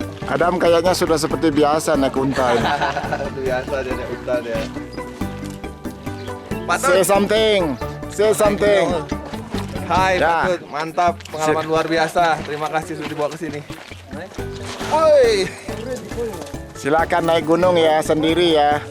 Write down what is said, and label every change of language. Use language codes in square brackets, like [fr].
[id] Adam kayaknya sudah seperti biasa naik unta ini. Itu biasa dia naik unta dia. [en] Say something, say something. [id] Hai Ya. Patut, mantap, pengalaman luar biasa. Terima kasih sudah dibawa ke sini. Oi, Silakan naik gunung ya sendiri ya.